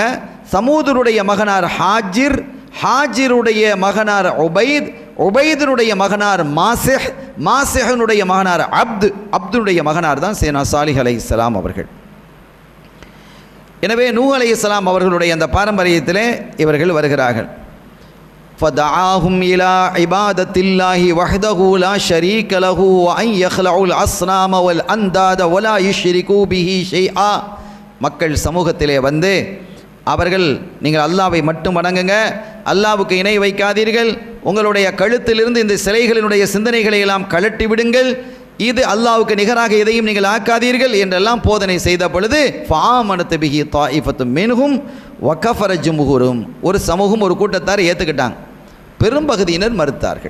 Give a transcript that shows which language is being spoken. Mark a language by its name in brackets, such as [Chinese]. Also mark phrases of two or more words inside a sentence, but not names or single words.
[Tamil] சமூதனுடைய மகனார் ஹாஜிர், ஹாஜிருடைய மகனார் உபைத், உபைதனுடைய மகனார் மாசிஹ், மாசிஹனுடைய மகனார் அப்து, அப்துனுடைய மகனார் தான் சேனா சாலிஹ் அலைஹிஸ்ஸலாம் அவர்கள். எனவே நூஹ் அலைஹிஸ்ஸலாம் அவர்களுடைய அந்த பாரம்பரியத்திலே இவர்கள் வருகிறார்கள். [Arabic] فَدَعَاهُمْ إِلَى عِبَادَةِ اللَّهِ وَحْدَهُ لَا شَرِيكَ لَهُ وَأَنْ يَخْلَعُوا الْأَصْنَامَ وَالْأَنْدَادَ وَلَا يُشْرِكُوا بِهِ شَيْئًا. [Tamil] மக்கள் சமூகத்திலே வந்து அவர்கள், நீங்கள் அல்லாஹ்வை மட்டும் வணங்குங்க, அல்லாஹ்வுக்கு இணை வைக்காதீர்கள், உங்களுடைய கழுத்திலிருந்து இந்த சிலைகளினுடைய சிந்தனைகளை எல்லாம் கழட்டி விடுங்கள், இது அல்லாஹ்வுக்கு நிகராக எதையும் நீங்கள் ஆக்காதீர்கள் என்றெல்லாம் போதனை செய்த பொழுது [Arabic] فآمنت به طائفة منهم وكفر جمهورهم, [Tamil] ஒரு சமூகம் ஒரு கூட்டத்தார் ஏற்றுக்கிட்டாங்க, பெரும்பகுதியினர் மறுத்தார்கள்.